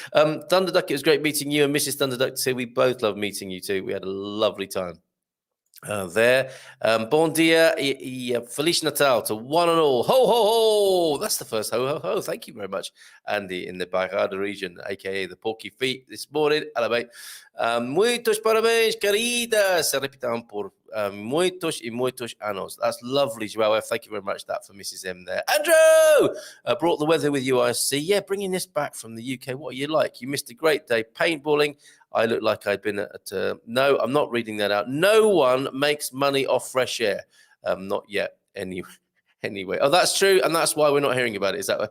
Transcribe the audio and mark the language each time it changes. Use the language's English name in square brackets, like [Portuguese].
[English] Thunderduck, it was great meeting you, and Mrs. Thunderduck too. We both love meeting you too. We had a lovely time. There. [Portuguese] Bon dia e Feliz Natal [English] to one and all. Ho, ho, ho. That's the first ho, ho, ho. Thank you very much, Andy, in the Bairrada region, a.k.a. the Porky Feet this morning. Hello, mate. [Portuguese] Muitos parabéns, querida. Se repitam por muitos e muitos anos. [English] That's lovely, Joao. Thank you very much. That for Mrs. M there. Andrew! Brought the weather with you, I see. Yeah, bringing this back from the UK. What are you like? You missed a great day paintballing. I look like I'd been at... no, I'm not reading that out. No one makes money off fresh air. Not yet, anyway. Oh, that's true, and that's why we're not hearing about it.